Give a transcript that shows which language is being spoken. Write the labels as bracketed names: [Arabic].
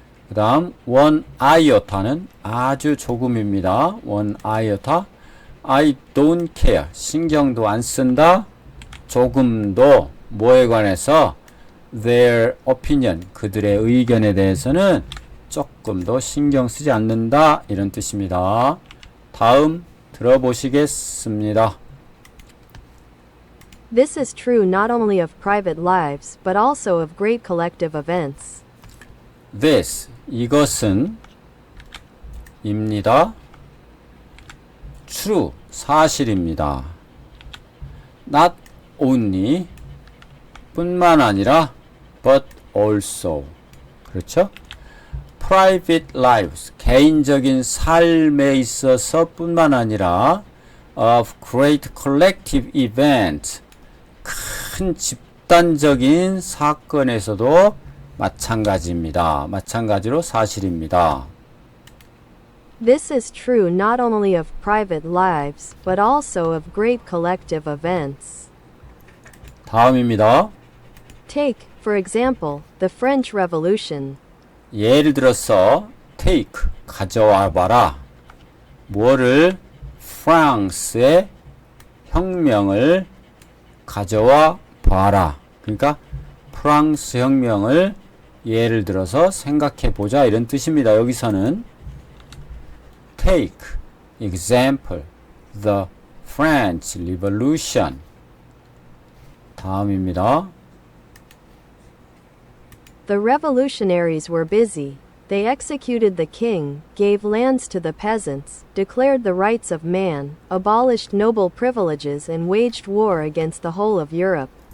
[Korean] 그 다음 one iot아는 아주 조금입니다. [English] one iota I don't care [Korean] 신경도 안 쓴다. 조금도 뭐에 관해서? [English] their opinion [Korean] 그들의 의견에 대해서는 조금도 신경 쓰지 않는다. 이런 뜻입니다. 다음 들어보시겠습니다. [English] This is true not only of private lives, but also of great collective events. [Korean] This 이것은 입니다. True 사실입니다. [English] Not only [Korean] 뿐만 아니라 [English] but also [Korean] 그렇죠? [English] Private lives [Korean] 개인적인 삶에 있어서 뿐만 아니라 [English] of great collective event. [Korean] 큰 집단적인 사건에서도 마찬가지입니다. 마찬가지로 사실입니다. [English] This is true not only of private lives, but also of great collective events. [Korean] 다음입니다. [English] Take, for example, the French Revolution. [Korean] 예를 들어서 take, 가져와 봐라. 뭐를? 프랑스의 혁명을 가져와 봐라. 그러니까 프랑스 혁명을 예를 들어서 생각해 보자 이런 뜻입니다. 여기서는 [English] take example the French Revolution. [Korean] 다음입니다. [English] The revolutionaries were busy. They executed the king, gave lands to the peasants, declared the rights of man, abolished noble privileges and waged war against the whole of Europe.